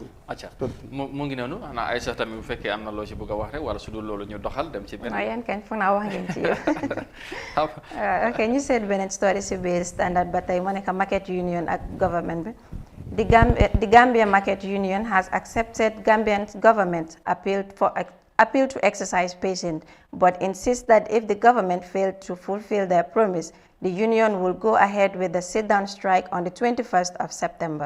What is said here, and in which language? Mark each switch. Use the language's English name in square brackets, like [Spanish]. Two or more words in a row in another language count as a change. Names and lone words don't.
[Wolof] acca mu ngi noonu xanaa Aïssa tamit bu fekkee am na loo ci bëgg a wax rek wala su dul loolu ñu doxal dem ci benn. waaw yéen kañ foog naa wax ngeen ci yow. ok ñu seet beneen story si biir Standard ba tey mu nekk Market Union ak government bi. [English] The Gambia Market Union has accepted Gambian government appeal to exercise patience, but insists that if the government failed to fulfill their promise, The union will go ahead with the sit-down strike on the 21st of September.